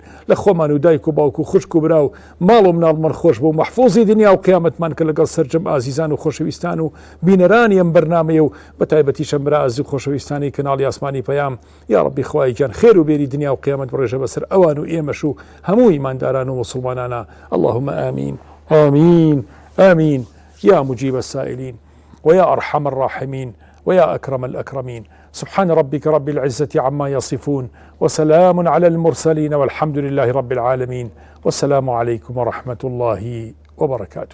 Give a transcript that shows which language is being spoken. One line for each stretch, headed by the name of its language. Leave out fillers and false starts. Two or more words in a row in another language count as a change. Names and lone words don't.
Central Kurdish: لە خۆمان و دایک و باوک و خوشک و برا و ماڵ و مناڵمان خۆش بۆ محفوظی دنیا و قیامەتمان کە لەگەڵ سەرجەم ئازیزان و خۆشەویستان و بینەرانی ئەم بەرنامەیە و بە تایبەتیشەم برا ئازیز و خۆشەویستانی کەناڵی ئاسمانی پەیام.
Arabic: یا ربی
Central Kurdish: خوای گیان خێر و بێری دنیا و قیامەت بڕێژە بەسەر ئەوان و ئێمەش و هەموو ئیمانداران و مسلمانانە.
Arabic: اللهم آمین آمین آمین يا مجيب السائلين ويا أرحم الراحمين ويا أكرم الأكرمين. سبحان ربك رب العزة عما يصفون وسلام على المرسلين والحمد لله رب العالمين. والسلام عليكم ورحمة الله وبركاته.